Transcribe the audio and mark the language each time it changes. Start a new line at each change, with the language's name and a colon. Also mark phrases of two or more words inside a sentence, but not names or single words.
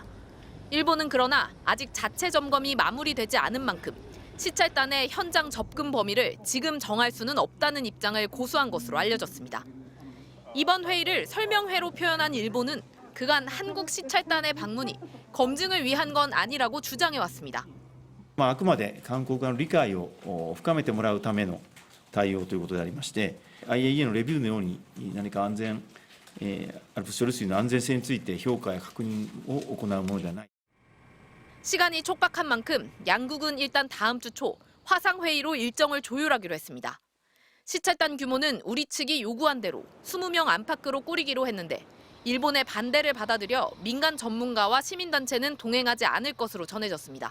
Korean: 일본은 그러나 아직 자체 점검이 마무리되지 않은 만큼 시찰단의 현장 접근 범위를 지금 정할 수는 없다는 입장을 고수한 것으로 알려졌습니다. 이번 회의를 설명회로 표현한 일본은 그간 한국 시찰단의 방문이 검증을 위한 건 아니라고 주장해왔습니다.
Japanese: あくまで韓国側の理解を深めてもらうための対応ということでありまして、IAEA のレビューのように何かＡＬＰＳ処理水の安全性について評価や確認を行うものではない。
Korean: 시간이 촉박한 만큼 양국은 일단 다음 주 초 화상회의로 일정을 조율하기로 했습니다. 시찰단 규모는 우리 측이 요구한 대로 20명 안팎으로 꾸리기로 했는데 일본의 반대를 받아들여 민간 전문가와 시민단체는 동행하지 않을 것으로 전해졌습니다.